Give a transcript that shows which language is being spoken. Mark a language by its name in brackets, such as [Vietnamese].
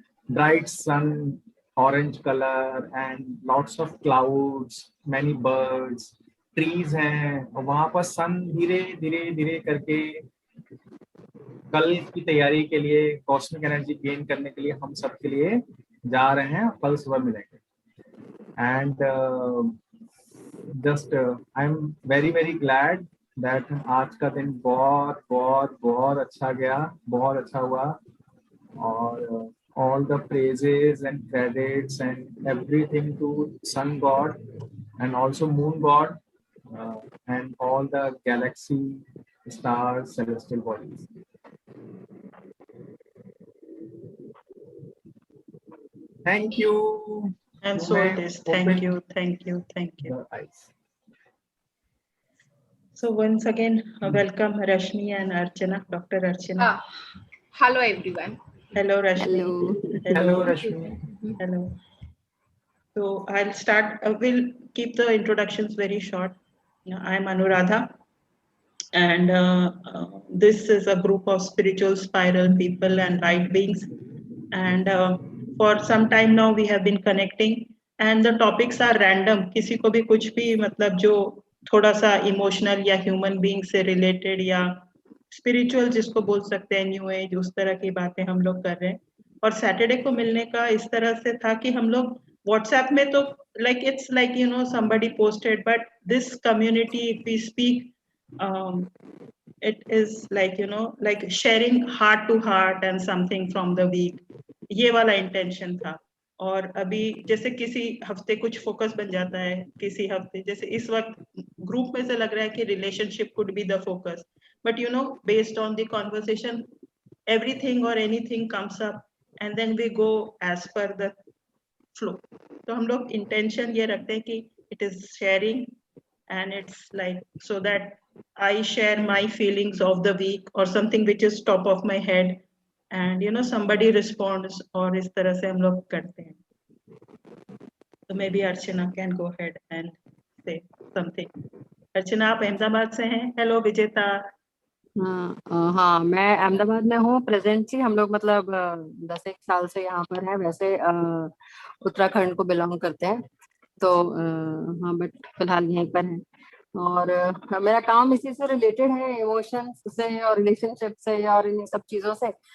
[English] bright sun, orange colour and lots of clouds, many birds, [Hindi] trees हैं, और वहां पर सन धीरे धीरे धीरे करके कल की तैयारी के लिए, कॉस्मिक एनर्जी गेन करने के लिए हम सब के लिए जा रहे हैं. कल सुबह मिलेंगे. [English] and just I am very very glad that [Hindi] आज का दिन बहुत बहुत बहुत अच्छा गया, बहुत अच्छा हुआ. [English] और all the praises and credits and everything to sun god and also moon god and all the galaxy, stars, celestial bodies. Thank you. And so it is. Thank you. So once again, welcome Rashmi and Archana, Dr. Archana. Hello everyone. Hello Rashmi. Hello Rashmi. Hello. So I'll start. We'll keep the introductions very short. I'm Anuradha, and this is a group of spiritual spiral people and light beings. And for some time now we have been connecting, and the topics are random. [Hindi] किसी को भी कुछ भी मतलब जो थोड़ा सा emotional या ह्यूमन बीइंग से रिलेटेड या स्पिरिचुअल जिसको बोल सकते हैं, न्यू एज, उस तरह की बातें हम लोग कर रहे हैं. और सैटरडे को मिलने का इस तरह से था कि हम लोग व्हाट्सएप में तो [English] like it's like somebody posted, but this community, if we speak, it is like like sharing heart to heart and something from the week. [Hindi] ये वाला इंटेंशन था. और अभी जैसे किसी हफ्ते कुछ फोकस बन जाता है, किसी हफ्ते जैसे इस वक्त ग्रुप में से लग रहा है कि [English] Relationship could be the focus, but based on the conversation everything or anything comes up and then we go as per the flow. [Hindi] तो हम लोग इंटेंशन ये रखते हैं कि [English] it is sharing and it's like so that I share my feelings of the week or something which is top of my head, and somebody responds, [Hindi] और इस तरह से हम लोग करते हैं. [English] So maybe Archana can go ahead and say something. [Hindi] अर्चना आप अहमदाबाद से हैं. हेलो विजेता. हाँ, मैं अहमदाबाद में हूँ प्रेजेंटली. हम लोग मतलब 10 एक साल से यहाँ पर है. वैसे उत्तराखंड को बिलोंग करते हैं, तो हाँ, बट फिलहाल यहीं पर है. और मेरा काम इसी से रिलेटेड है, इमोशंस से और रिलेशनशिप से और इन सब चीजों से.